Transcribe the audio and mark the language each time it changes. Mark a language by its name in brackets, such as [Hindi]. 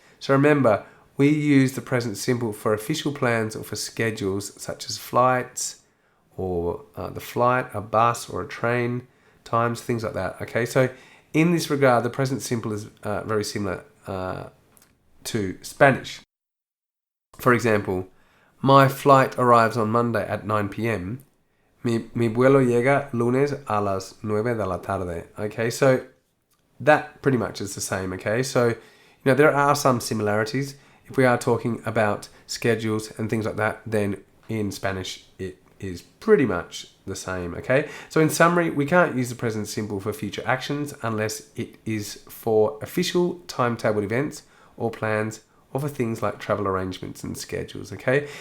[English] So remember, we use the present simple for official plans or for schedules such as flights or the flight, a bus or a train, times, things like that, okay? So in this regard, the present simple is very similar to Spanish. For example, my flight arrives on Monday at 9 p.m. [Spanish] Mi vuelo llega lunes a las 9 de la tarde. [English] Okay, so that pretty much is the same, okay? So, there are some similarities. If we are talking about schedules and things like that, then in Spanish it is pretty much the same, okay? So in summary, we can't use the present simple for future actions unless it is for official timetabled events or plans, or for things like travel arrangements and schedules, okay?